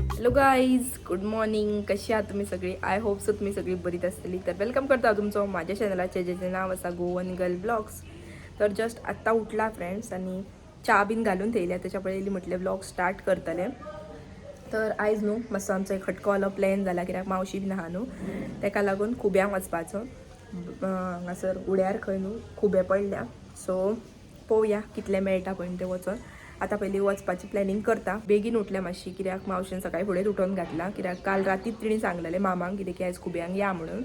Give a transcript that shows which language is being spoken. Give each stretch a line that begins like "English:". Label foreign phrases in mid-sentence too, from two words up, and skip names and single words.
English: guys good morning.
Marathi: कशी आहात तुम्ही सगळी?
English: I hope so
Marathi: तुम्ही सगळी बरीच असतली. तर वेलकम करता तुमचं माझ्या चॅनलाचे ज्याचे नाव असा गोवन गर्ल ब्लॉग्स.
Konkani: तर जस्ट आत्ता उठला फ्रेंड्स आणि चहा बीन घालून ठेवल्या, त्याच्या पहिले म्हटले
English: blog start
Konkani: करतले. तर आयज न्हू मातसो आमचो एक खटकोवालो प्लॅन जाला, कित्याक मावशी बीन आहा न्हू, ताका लागून खुब्यांक वचपाचो. हांगासर उड्यार खंय न्हू खुबे पडल्या, सो पळोवया कितले मेळटा पळय ते वचोन. आता पयलीं वचपाची प्लॅनिंग करता. बेगीन उठल्या मातशी, कित्याक मावशेन सकाळी फुडें उठोवन घातला, कित्याक काल राती तिणी सांगलेलें मामांक कितें की आयज खुब्यांक या म्हणून.